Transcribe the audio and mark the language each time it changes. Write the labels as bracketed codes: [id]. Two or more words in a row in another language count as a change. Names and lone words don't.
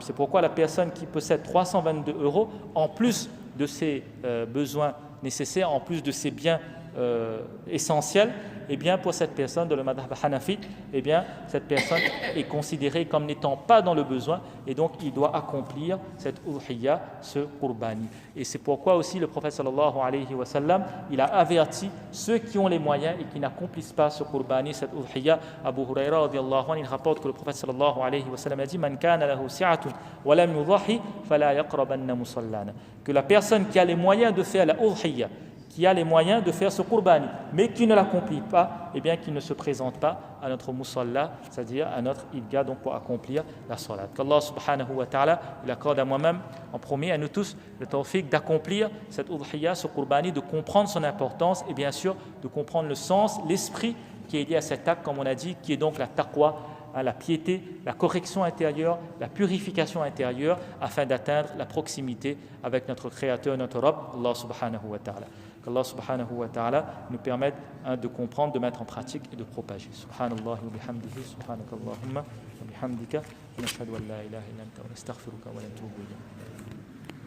[fr] C'est pourquoi la personne qui possède 322 €, en plus de ses besoins nécessaires, en plus de ses biens essentiels, eh bien pour cette personne de le madhab hanafite, eh bien cette personne est considérée comme n'étant pas dans le besoin, et donc il doit accomplir cette udhiyya, ce qurbani. Et c'est pourquoi aussi le prophète [ar] صلى الله عليه وسلم, [fr] il a averti ceux qui ont les moyens et qui n'accomplissent pas ce qurbani, cette udhiyya. Abu Huraira [ar] رضي الله عنه, [fr] il rapporte que le prophète [ar] صلى الله عليه وسلم [fr] a dit: [ar] من كان له سعة ولم يضح فلا يقربن مصلانا. [fr] Que la personne qui a les moyens de faire la udhiyya, qui a les moyens de faire ce qurbani, mais qui ne l'accomplit pas, eh bien qui ne se présente pas à notre musalla, c'est-à-dire à notre idga, donc pour accomplir la salat. Qu'Allah [ar] سبحانه وتعالى, [fr] il accorde à moi-même, en premier, à nous tous, le tawfiq d'accomplir cette udhiyya, ce qurbani, de comprendre son importance et bien sûr de comprendre le sens, l'esprit qui est lié à cet acte, comme on a dit, qui est donc la taqwa, la piété, la correction intérieure, la purification intérieure, afin d'atteindre la proximité avec notre Créateur, notre Rabb, Allah [ar] سبحانه وتعالى. [fr] Qu'Allah [ar] سبحانه وتعالى [fr] nous permette de comprendre, de mettre en pratique et de propager. [ar] سبحان الله وبحمده، سبحانك اللهم وبحمدك، نشهد أن لا إله إلا أنت ونستغفرك ونتوب إليك.